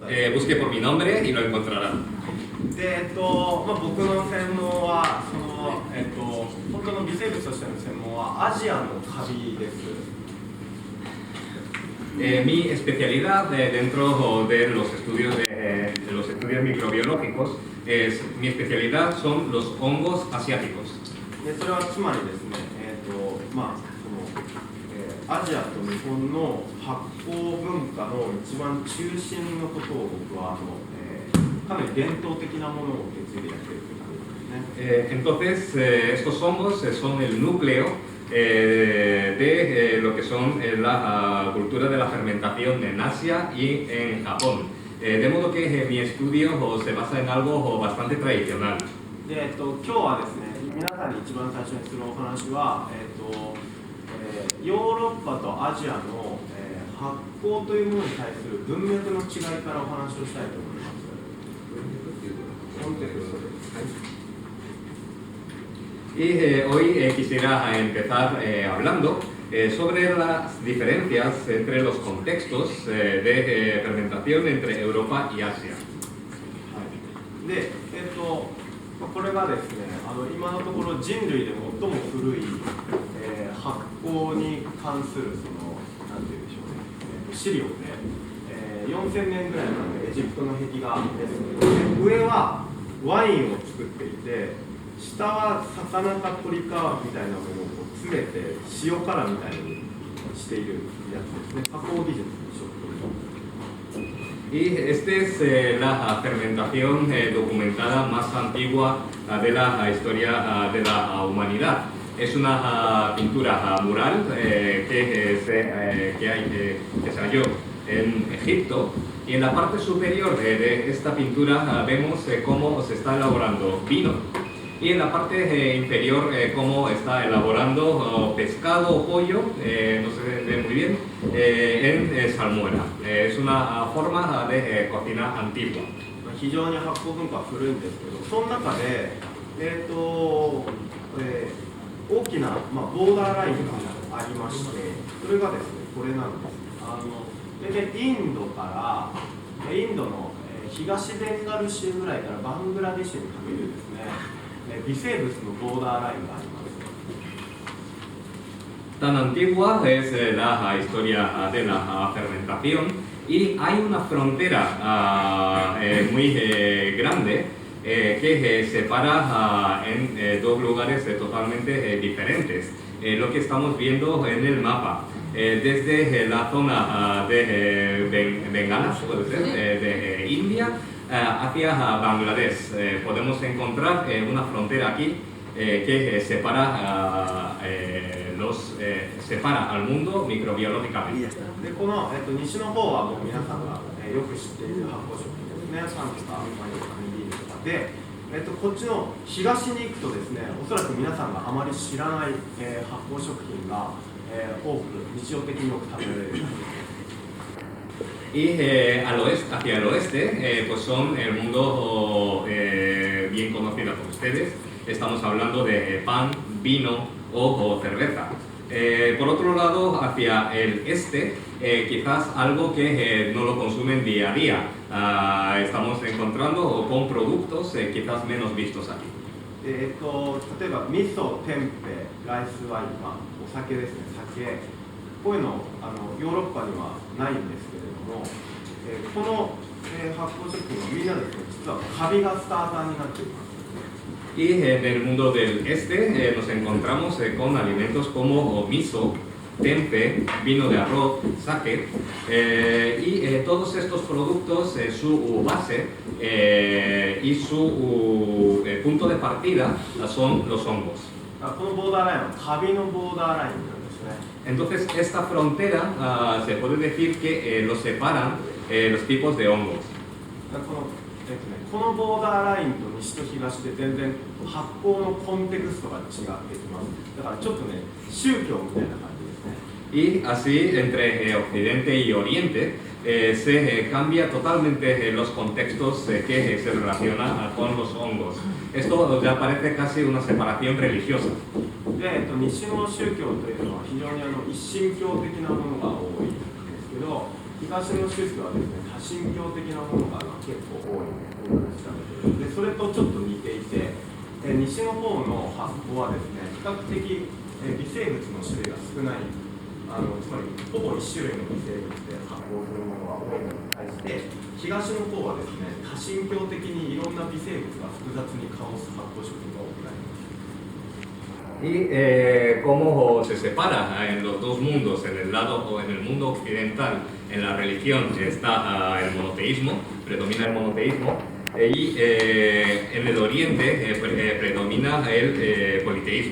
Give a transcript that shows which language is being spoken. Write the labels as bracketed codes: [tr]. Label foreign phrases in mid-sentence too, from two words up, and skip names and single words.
[es] busque por mi nombre y lo encontrará. [ja] で、僕の専門は本当の微生物としての専門はアジアのカビです。 [es] Mi especialidad dentro de los estudios microbiológicos mi especialidad son los hongos asiáticos. [ja] でそれはつまりですね、アジアと日本の発酵文化の一番中心のことを僕はかなり伝統的なものを受け継いでやっているという感じですね。 [es] Entonces, estos hongos son el núcleo de lo que son la cultura de la fermentación en Asia y en Japón. De modo que mi estudio se basa en algo bastante tradicional. [ja] で今日はですね、皆さんに一番最初にするお話は、ヨーロッパとアジアの、発酵というものに対する文脈の違いからお話をしたいと思います。 [es] Y hoy quisiera empezar hablando sobre las diferencias entre los contextos de fermentación entre Europa y Asia. [ja] で、これがですね、今のところ人類で最も古い、発酵に関するなんていうんでしょうね、資料で、4000年ぐらいのエジプトの壁画です。上はワインを作っていて、下は魚か鶏かみたいなものを詰めて塩辛みたいにしているやつですね。加工技術にしようという。 [es] Y esta es la fermentación documentada más antigua de la historia de la humanidad. Es una pintura mural que se halló en Egipto, y en la parte superior de esta pintura vemos cómo se está elaborando vino, y en la parte inferior cómo está elaborando pescado o pollo, no se ve muy bien, en salmuera. Es una forma de cocina antigua. [ja] 非常に発酵文化は古いんですけど、その中で、大きな、ボーダーラインがありまして、それがですね、これなんです。インドの東ベンガル州ぐらいからバングラデシュにかけてですね、微生物のボーダーラインがあります。 [es] Tan antigua es la historia de la fermentación, y hay una frontera muy grande que separa en dos lugares totalmente diferentes. Lo que estamos viendo en el mapa, desde la zona de Bengala, puede ser, de India, hacia Bangladesh. Podemos encontrar una frontera aquí que separa al mundo microbiológicamente. [ja] でこの、西の方はもう皆さんが、よく知っている発酵食品ですね。サンスター、マニカミリーヌとかで、こっちの東に行くとですね、おそらく皆さんがあまり知らない、発酵食品が、多く日常的によく食べられる。 [es] Y hacia el oeste, pues son el mundo bien conocido por ustedes. Estamos hablando de pan, vino o cerveza. Por otro lado, hacia el este, quizás algo que no lo consumen día a día. Estamos encontrando con productos quizás menos vistos aquí. [ja] 例えば味噌、テンペ、ライスワイン、お酒ですね、酒。こういうのヨーロッパにはないんですけれども、この、発酵食品はみんなですね、実はカビがスターターになっています。 [es] Y en el mundo del este nos encontramos con alimentos como miso, tempe, vino de arroz, sake, y todos estos productos, su base y su punto de partida son los hongos. Entonces esta frontera se puede decir que lo separan los tipos de hongos. [ja] このボーダーラインと西と東で全然発酵のコンテクストが違ってきます。だからちょっとね、宗教みたいな感じですね。 [es] Y así entre Occidente y Oriente se cambia totalmente los contextos que se relacionan con los hongos. Esto ya parece casi una separación religiosa. [ja] で、西の宗教というのは非常に一神教的なものが多いんですけど、一東の宗教はですね、多神教的なものが結構多いのを調べている。でそれとちょっと似ていて、西の方の発酵はですね、比較的微生物の種類が少ない、つまりほぼ1種類の微生物で発酵するものが多いのに対して、東の方はですね、多神教的にいろんな微生物が複雑にカオス発酵食品が多くなります。 [es] Y cómo se separa en los dos mundos, en el lado o en el mundo occidental, en la religión está el monoteísmo, predomina el monoteísmo, y en el oriente predomina el politeísmo.